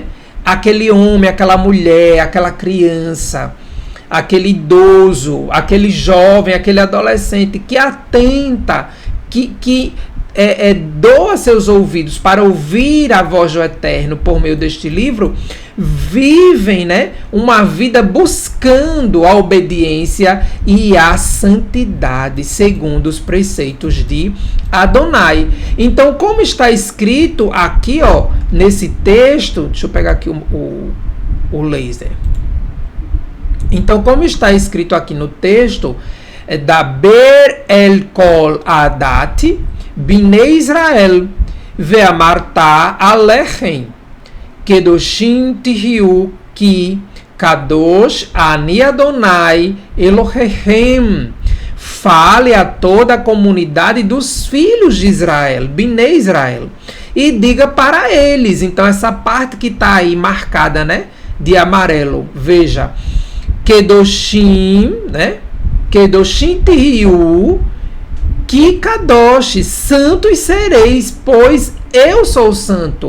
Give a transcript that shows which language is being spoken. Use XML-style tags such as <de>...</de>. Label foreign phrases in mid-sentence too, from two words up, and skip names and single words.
<pt>Aquele homem, aquela mulher, aquela criança, aquele idoso, aquele jovem, aquele adolescente que atenta, que doa seus ouvidos para ouvir a voz do Eterno por meio deste livro, vivem, né, uma vida buscando a obediência e a santidade segundo os preceitos de Adonai. Então, como está escrito aqui, ó, nesse texto, deixa eu pegar aqui o laser. Então, como está escrito aqui no texto,</pt> <he>דבר אל כל עדת, בני ישראל, ואמרת אלהם, קדשים תהיו כי קדוש אני אדני אלהיכם.</he> <pt>Fale a toda a comunidade dos filhos de Israel,</pt> <he>בני ישראל,</he> <pt>e diga para eles. Então, essa parte que está aí marcada, né, de amarelo, veja, Kedoshim, né,</pt> <he>קדשים תהיו כי קדוש,</he> <pt>santos sereis, pois eu sou santo.</pt>